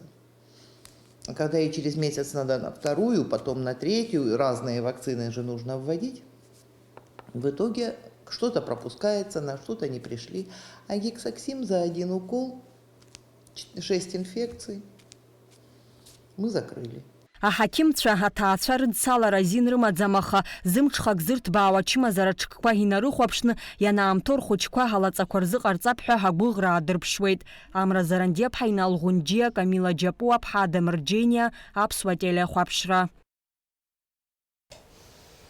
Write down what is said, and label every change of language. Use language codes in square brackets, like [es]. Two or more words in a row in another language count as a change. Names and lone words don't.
[ru] Когда ей через месяц надо на 2-ю, потом на 3-ю, разные вакцины же нужно вводить, в итоге что-то пропускается, на что-то не пришли. А гексаксим за 1 укол, 6 инфекций мы закрыли. [ab] Аҳақьымцәа аҭаацәа рыдцалара азин рымаӡам, аха зымҽхак зырҭбаауа ачымазара ҽкқәа инарыхәаԥшны ианаамҭоу рхәыҷқәа ҳалаҵақәа рзыҟарҵап ҳәа ҳагәыӷра аадырԥшуеит. Амра Зарандиаԥҳа, Инал Ӷәынџьиа, Камила Џьапуаԥҳа, Адамырџьениа, Аԥсуа телеахәаԥшра.